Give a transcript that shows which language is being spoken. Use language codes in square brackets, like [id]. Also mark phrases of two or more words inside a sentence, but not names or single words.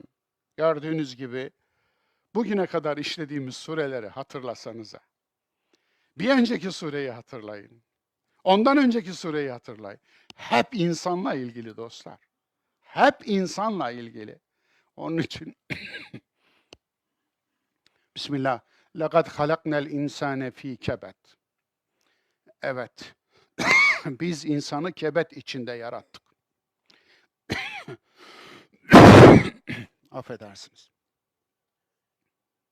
[tr] Gördüğünüz gibi bugüne kadar işlediğimiz sureleri hatırlasanıza. Bir önceki sureyi hatırlayın. Ondan önceki sureyi hatırlayın. Hep insanla ilgili dostlar. Hep insanla ilgili. Onun için Bismillah. [ar] لَقَدْ خَلَقْنَا الْاِنْسَانَ ف۪ي كَبَدٍ. [tr] Evet. Biz insanı kebet içinde yarattık. Affedersiniz.